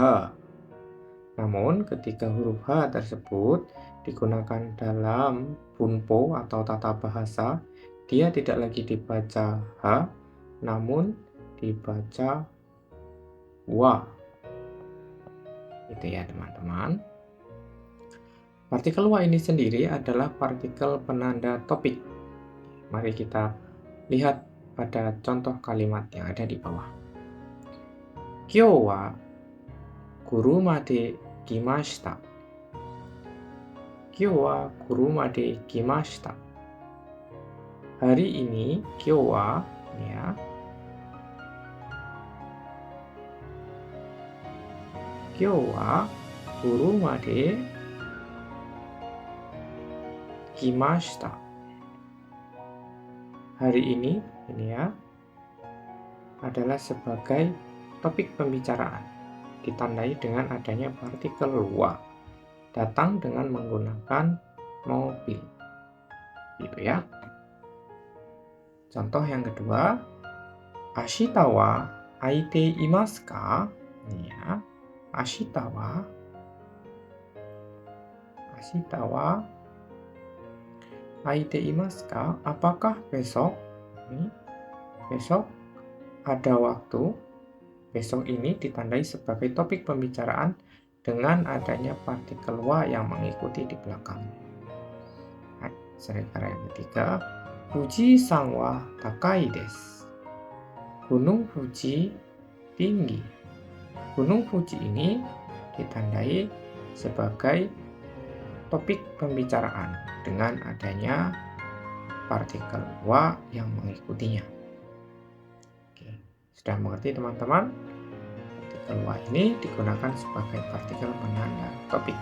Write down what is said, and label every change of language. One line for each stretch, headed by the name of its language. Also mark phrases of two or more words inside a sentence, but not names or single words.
Indonesian: Namun, ketika huruf H tersebut digunakan dalam bunpo atau tata bahasa, dia tidak lagi dibaca H, namun dibaca wa. Itu ya, teman-teman. Partikel wa ini sendiri adalah partikel penanda topik. Mari kita lihat pada contoh kalimat yang ada di bawah.
Japanese: 今日はくるまで来ました. 今日はくるまで来ました.
Indonesian: Hari ini
Japanese: 今日は
Indonesian: ya.
Japanese: 今日はくるまで来ました.
Indonesian: Hari ini ya adalah sebagai topik pembicaraan, ditandai dengan adanya partikel wa, datang dengan menggunakan mobil. Gitu ya. Contoh yang kedua,
Japanese: 明日は空いていますか?
Indonesian: Ya.
Japanese: 明日は空いていますか?
Indonesian: Apakah besok? Besok ada waktu. Besok ini ditandai sebagai topik pembicaraan dengan adanya partikel wa yang mengikuti di belakang. Sementara yang ketiga,
Japanese: 富士山は高いです.
Indonesian: Gunung Fuji tinggi. Gunung Fuji ini ditandai sebagai topik pembicaraan dengan adanya partikel wa yang mengikutinya. Sudah mengerti teman-teman? Partikel wa ini digunakan sebagai partikel penanda topik.